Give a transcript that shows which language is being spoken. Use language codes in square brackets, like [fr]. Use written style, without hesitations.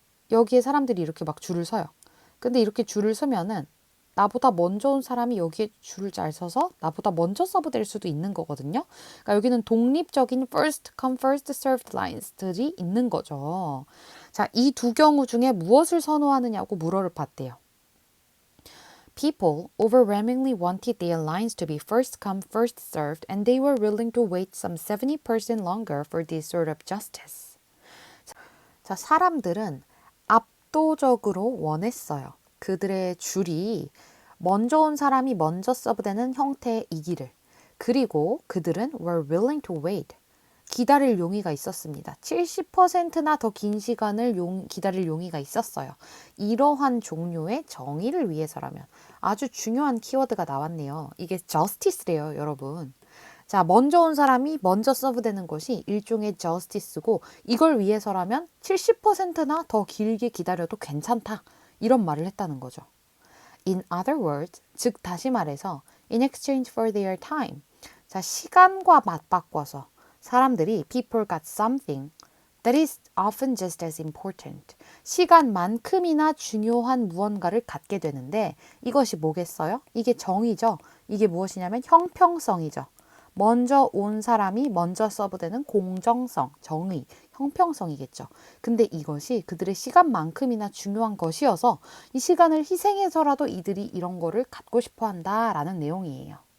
[ko] 여기에 사람들이 이렇게 막 줄을 서요. 근데 이렇게 줄을 서면은 나보다 먼저 온 사람이 여기에 줄을 잘 서서 나보다 먼저 서브될 수도 있는 거거든요. 그러니까 여기는 독립적인 [en] first come first served lines [ko] 들이 있는 거죠. 자, 이 두 경우 중에 무엇을 선호하느냐고 물어를 봤대요. [en] People overwhelmingly wanted their lines to be first come first served and they were willing to wait some 70% longer for this sort of justice. [ko] 자, 사람들은 압도적으로 원했어요. 그들의 줄이 먼저 온 사람이 먼저 서브되는 형태이기를. 그리고 그들은 [en] were willing to wait. [ko] 기다릴 용의가 있었습니다. 70%나 더 긴 시간을 기다릴 용의가 있었어요. 이러한 종류의 정의를 위해서라면 아주 중요한 키워드가 나왔네요. 이게 justice래요, 여러분. 자, 먼저 온 사람이 먼저 서브되는 것이 일종의 justice고 이걸 위해서라면 70%나 더 길게 기다려도 괜찮다. 이런 말을 했다는 거죠. [en] In other words, [ko] 즉 다시 말해서 [en] in exchange for their time. [ko] 자, 시간과 맞바꿔서 사람들이 [en] people got something that is often just as important. [ko] 시간만큼이나 중요한 무언가를 갖게 되는데 이것이 뭐겠어요? 이게 정의죠. 이게 무엇이냐면 형평성이죠. 먼저 온 사람이 먼저 서브되는 공정성, 정의, 형평성이겠죠. 근데 이것이 그들의 시간만큼이나 중요한 것이어서 이 시간을 희생해서라도 이들이 이런 거를 갖고 싶어 한다라는 내용이에요.